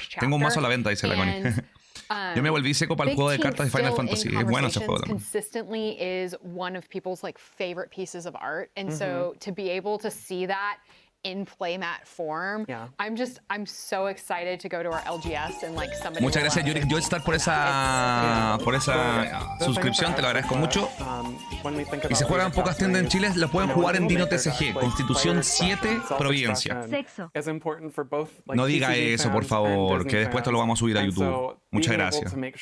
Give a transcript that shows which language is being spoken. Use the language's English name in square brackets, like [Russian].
[Spanish] Tengo un mazo a la venta, dice la Connie. Yo me volví seco para el juego de cartas de Final Fantasy. Es bueno ese juego también. [English] Consistently is one of people's like favorite pieces of art, and so to be able to see that in playmat form. Yeah. I'm so excited to go to our LGS and like somebody. [Spanish] Muchas gracias, Yorick Joystar, por esa suscripción, te lo agradezco mucho. Y se juegan pocas tiendas en Chile, lo pueden jugar en Dino TCG, Constitución 7, Providencia. Sexo. No diga eso, por favor, que después te lo vamos a subir a YouTube. Muchas gracias.